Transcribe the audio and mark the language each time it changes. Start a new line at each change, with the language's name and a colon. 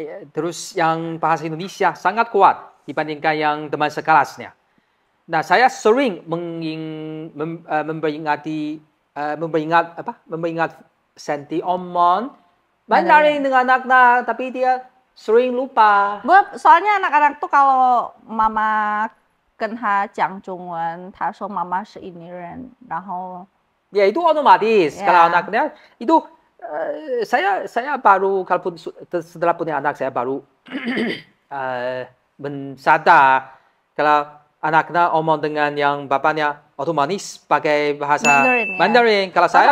Indonesian: Terus yang bahasa Indonesia sangat kuat dibandingkan yang teman sekelasnya. Nah, saya sering memperingat Santi omong Mandarin dengan anaknya, tapi dia sering lupa. Soalnya anak-anak tuh kalau mama
Chinese: 跟他讲中文，他说妈妈是印尼人，然后
Indonesian: Ya itu otomatis. Ya. Kalau anaknya itu saya baru kalau setelah punya anak saya baru mensadar kalau anaknya omong dengan yang bapaknya otomatis pakai bahasa Mandarin, ya. Mandarin. Kalau saya